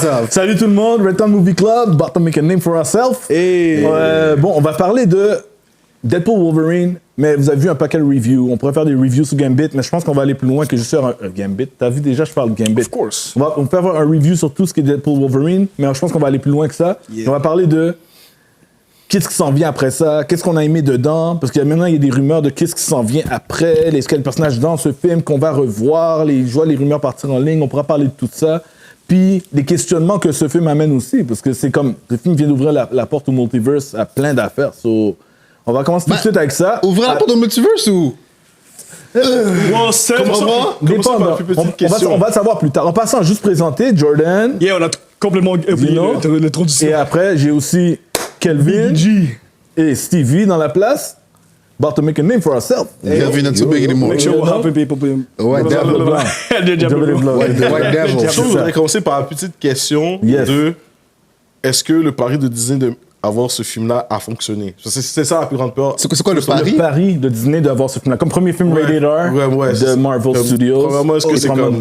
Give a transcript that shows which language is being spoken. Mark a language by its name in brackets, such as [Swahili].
[French] Salut tout le monde, [English] Red Con Movie Club. About to make a name for ourselves. [French] Bon, on va parler de Deadpool Wolverine, mais vous avez vu un paquet de reviews. On pourrait faire des reviews sur Gambit, mais je pense qu'on va aller plus loin que juste sur un Gambit. T'as vu déjà, je parle de Gambit. [English] Of course. [French] On peut avoir un review sur tout ce qui est Deadpool Wolverine, mais je pense qu'on va aller plus loin que ça. On va parler de qu'est-ce qui s'en vient après ça, qu'est-ce qu'on a aimé dedans, parce que maintenant il y a des rumeurs de qu'est-ce qui s'en vient après, quel personnage dans ce film qu'on va revoir, je vois les rumeurs partir en ligne, on pourra parler de tout ça. Puis les questionnements que ce film amène aussi, parce que c'est comme, le film vient d'ouvrir la porte au multiverse à plein d'affaires. So, on va commencer tout de suite avec ça. Ouvrir la porte au multiverse ou? Comment ça, par la plus petite question. On va le savoir plus tard. En passant, juste présenter Jordan. On a complètement oublié le trop du Et après, j'ai aussi Kelvin et Stevie dans la place. [English] About to make a name for ourselves. Kelvin not so big anymore. Make sure we're helping people. White Devil. White Devil. [French] Je voudrais commencer par la petite question de est-ce que le pari de Disney d'avoir ce film-là a fonctionné? C'est ça la plus grande peur. C'est quoi le pari? Le pari de Disney d'avoir ce film-là. Comme premier film rated R de Marvel Studios. Premièrement, est-ce que c'est comme